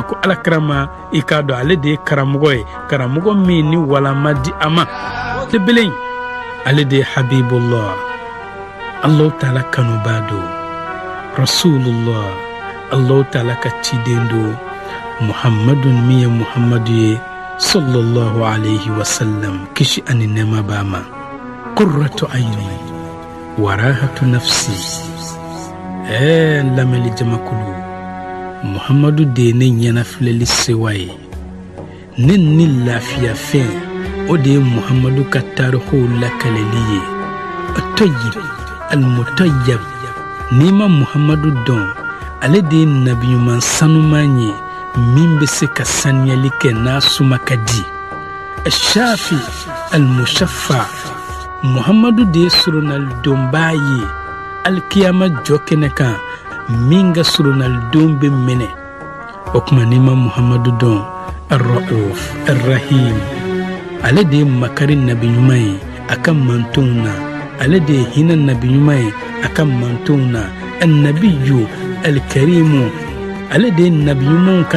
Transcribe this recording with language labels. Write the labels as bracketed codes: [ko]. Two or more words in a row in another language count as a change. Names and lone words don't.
[bm] ko alakira ma i k'a dɔn ale de ye karamɔgɔ ye karamɔgɔ min ni walan ma di a ma tebelen ale de ye habibullah allahu taala kanubaa do rasulullah allahu taala ka ciden do muhammadun min ye muhammadu ye [ar] صلى الله عليه وسلم [bm] kisi ani nɛɛma b'a ma [ar] قرة عيني وراحة نفسي [bm] lamɛli jamakulu muhammadu de ye ne ɲɛnafilɛli sewa ye ne ni lafiya fɛn o de ye muhammadu ka taarikow lakaleli ye [ar] الطيب المطيب [bm] n'i ma muhammadu dɔn ale de ye nabiɲuman sanuman ye min bɛ se ka saniyali kɛ n'a suma ka di [ar] الشافع المشفع [bm] muhammadu de ye surunalidonbaa ye alikiyama jɔ kɛnɛ kan min ka surunalidon bɛ minɛ o tuma n'i ma muhammadu dɔn [ar] الرؤوف الرحيم [bm] ale de ye makari nabiɲuman ye a ka mantonw na ale de ye hinɛ nabiɲuman ye a ka mantonw na [ar] النبي الكريم [bm] ale de ye nabiɲumanw ka